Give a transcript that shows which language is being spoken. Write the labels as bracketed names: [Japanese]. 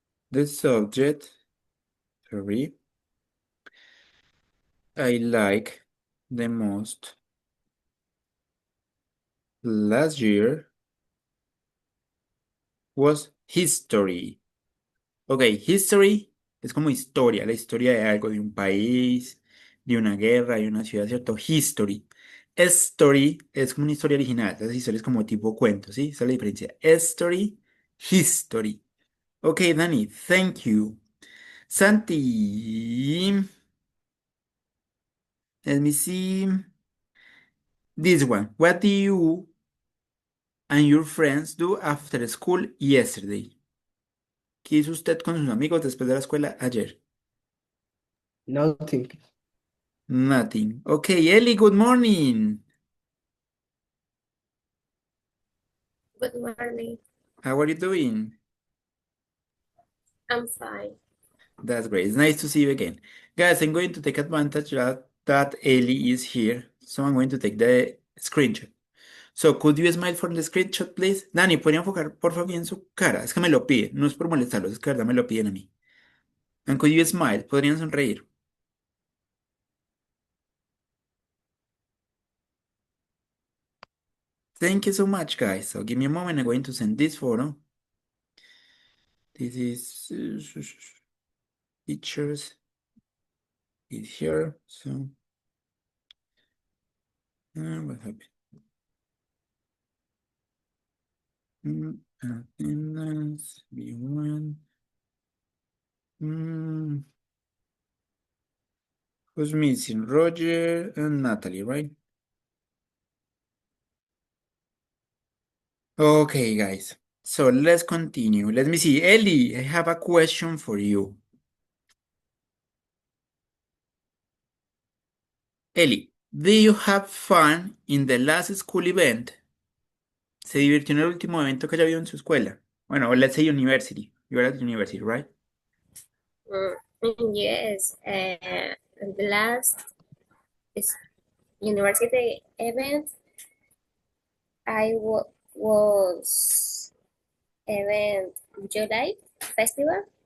[English] The subject, sorry, I like the most last year was history. [Spanish] Ok, history es como historia, la historia de algo, de un país, de una guerra, de una ciudad, ¿cierto? History. Story es como una historia original, esa historia es como tipo cuento, ¿sí? Esa es la diferencia. [English] Story, history. Ok, Dani, thank you. Santi, let me see. This one. What do you and your friends do after school yesterday? [Spanish] ¿Qué hizo usted con sus amigos después de la escuela ayer? [English] Nothing. Nothing. Okay, Ellie, good morning. Good morning. How are you doing? I'm fine. That's great. It's nice to see you again. Guys, I'm going to take advantage that Ellie is here. So I'm going to take the screenshot. So could you smile for the screenshot, please? [Spanish] Dani, ¿podría enfocar por favor bien su cara? Es que me lo pide. No es por molestarlos, es que de verdad me lo piden a mí. [English] And could you smile? [Spanish] ¿Podrían sonreír? [English] Thank you so much, guys. So give me a moment. I'm going to send this photo. This is pictures. It's here. So what happened? Attendance B1. Who's missing? Roger and Natalie, right? Okay, guys. So let's continue. Let me see. Ellie, I have a question for you. Ellie, did you have fun in the last school event? [Spanish] ¿Se divirtió en el último evento que haya habido en su escuela? [English] Bueno, let's say university. You're at university, right? Yes, the last is university event I was event July festival.